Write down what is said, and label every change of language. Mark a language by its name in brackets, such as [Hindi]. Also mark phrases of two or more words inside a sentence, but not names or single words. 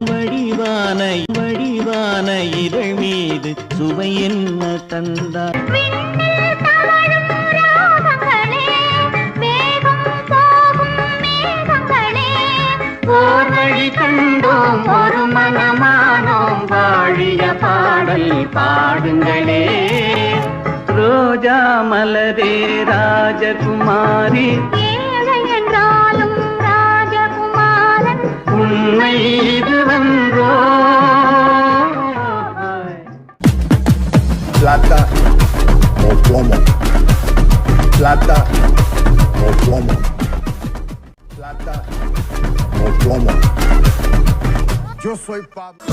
[Tamil] இதழ் மீது சுவை என்ன தந்தார் வழி கண்டோம் ஒரு மனமானோம் வாழிய பாடல் பாடுங்களே ரோஜா மலரே ராஜகுமாரி என்றாலும் ராஜகுமாரன் உண்மை இது வந்தோ [Spanish] Plata o plomo. Plata o plomo. Plata o plomo. Yo soy Pablo.